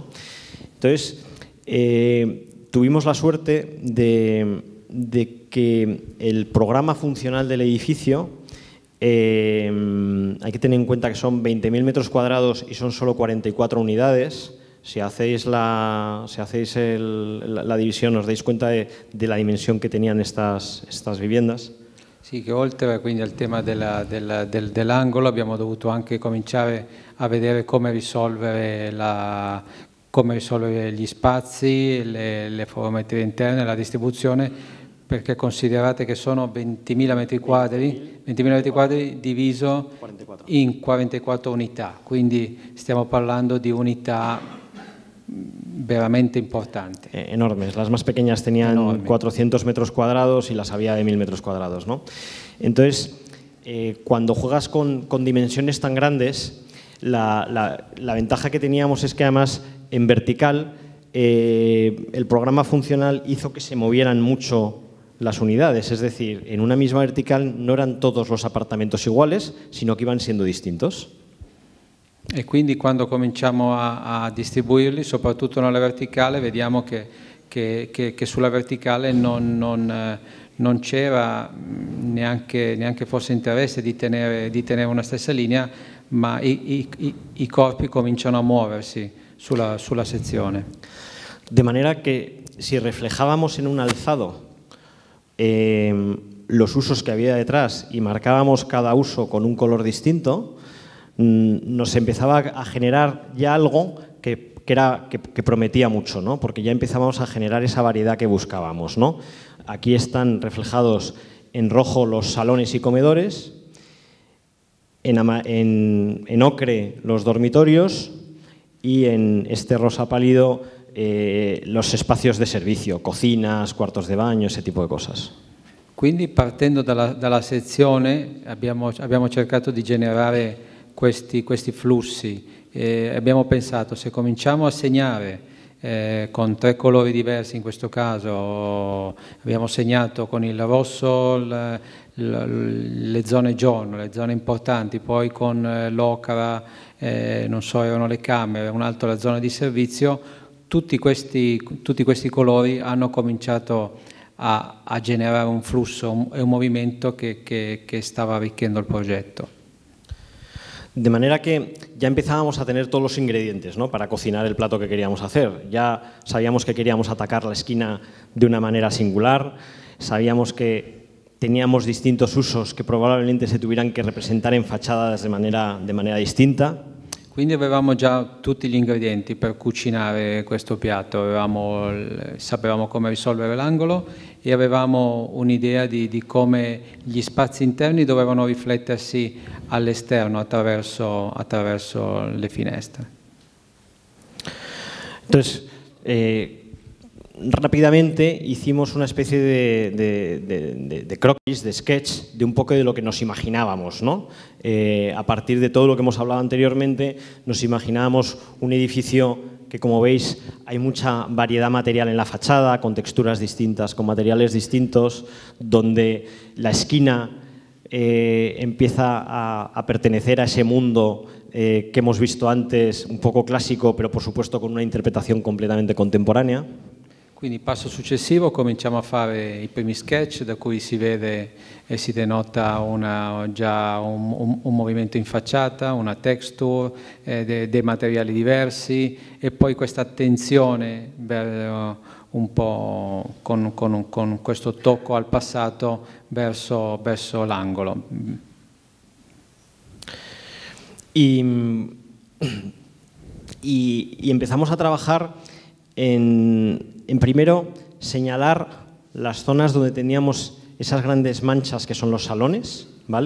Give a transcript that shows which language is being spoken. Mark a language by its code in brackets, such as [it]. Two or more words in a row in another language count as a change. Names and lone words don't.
[es] Entonces, tuvimos la suerte de que el programa funcional del edificio, hay que tener en cuenta que son 20.000 metros cuadrados y son solo 44 unidades. Si hacéis la división, os dais cuenta de la dimensión que tenían estas viviendas. [it] Sì, che oltre quindi al tema dell'angolo abbiamo dovuto anche cominciare a vedere come risolvere gli spazi, le formetrie interne, la distribuzione, perché considerate che sono 20.000 metri quadri diviso 44. in 44 unità, quindi stiamo parlando di unità veramente importante. [es] Enormes. Las más pequeñas tenían 400 metros cuadrados y las había de 1.000 metros cuadrados, ¿no? Entonces, cuando juegas con dimensiones tan grandes, la ventaja que teníamos es que además en vertical el programa funcional hizo que se movieran mucho las unidades, es decir, en una misma vertical no eran todos los apartamentos iguales, sino que iban siendo distintos. [it] E quindi quando cominciamo a distribuirli, soprattutto nella verticale, vediamo che sulla verticale non c'era neanche forse interesse di tenere una stessa linea, ma i corpi cominciano a muoversi sulla sezione. [es] De manera que si reflejábamos en un alzado los usos que había detrás y marcábamos cada uso con un color distinto, nos empezaba a generar ya algo que prometía mucho, ¿no? Porque ya empezábamos a generar esa variedad que buscábamos, ¿no? Aquí están reflejados en rojo los salones y comedores, en ocre los dormitorios y en este rosa pálido los espacios de servicio, cocinas, cuartos de baño, ese tipo de cosas. [it] Quindi partendo dalla sezione abbiamo cercato di generare questi flussi. Abbiamo pensato, se cominciamo a segnare con 3 colori diversi, in questo caso abbiamo segnato con il rosso le zone giorno, le zone importanti, poi con l'ocra, non so, erano le camere, un altro la zona di servizio, tutti questi colori hanno cominciato a generare un flusso e un movimento che stava arricchendo il progetto. [es] De manera que ya empezábamos a tener todos los ingredientes, ¿no?, para cocinar el plato que queríamos hacer. Ya sabíamos que queríamos atacar la esquina de una manera singular, sabíamos que teníamos distintos usos que probablemente se tuvieran que representar en fachadas de manera distinta. [it] Quindi avevamo già tutti gli ingredienti per cucinare questo piatto, sapevamo come risolvere l'angolo e avevamo un'idea di come gli spazi interni dovevano riflettersi all'esterno attraverso le finestre. [es] Entonces, rápidamente hicimos una especie de croquis, de sketch, de un poco de lo que nos imaginábamos, ¿no? A partir de todo lo que hemos hablado anteriormente, nos imaginábamos un edificio que, como veis, hay mucha variedad material en la fachada, con texturas distintas, con materiales distintos, donde la esquina empieza a pertenecer a ese mundo que hemos visto antes, un poco clásico, pero por supuesto con una interpretación completamente contemporánea. [it] Quindi passo successivo cominciamo a fare i primi sketch da cui si vede e si denota già un movimento in facciata, una texture, dei materiali diversi e poi questa attenzione un po' con questo tocco al passato verso l'angolo. [es] Y empezamos a trabajar en primero señalar las zonas donde teníamos esas grandes manchas que son los salones, ¿vale?